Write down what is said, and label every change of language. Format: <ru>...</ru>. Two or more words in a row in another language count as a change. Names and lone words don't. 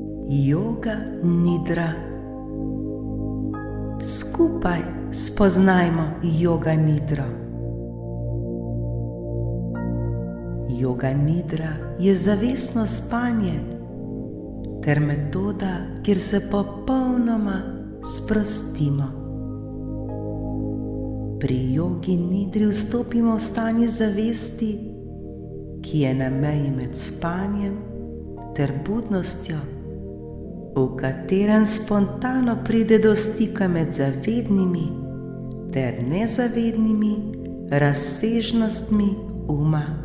<sl>Yoga nidra. Skupaj spoznajmo yoga nidro. Yoga nidra je zavestno spanje ter metoda, kjer se popolnoma sprostimo. Pri jogi nidri vstopimo v stanje zavesti, ki je na meji med spanjem ter budnostjo, v katerem spontano pride do stika med zavednimi ter nezavednimi razsežnostmi uma.</sl>